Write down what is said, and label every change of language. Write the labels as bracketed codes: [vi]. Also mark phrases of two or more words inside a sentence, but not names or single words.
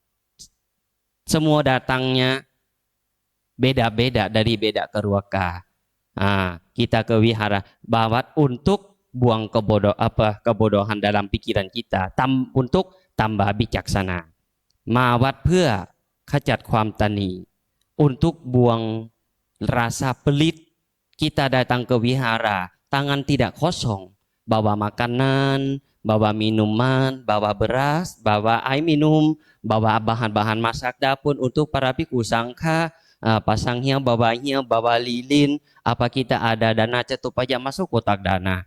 [id] Semua datangnya beda-beda dari beda keluarga. Kita ke wihara bawa untuk buang kebodohan dalam pikiran kita, untuk tambah bijaksana. [th] มาวัด เพื่อขจัดความตนี [id] untuk buang rasa pelit. Kita datang ke wihara, tangan tidak kosong, bawa makanan, bawa minuman, bawa beras, bawa air minum, bawa bahan-bahan masak dapur untuk para bhikkhu sangha, pasang hiu, bawa lilin, apa kita ada dana cetupaja masuk kotak dana.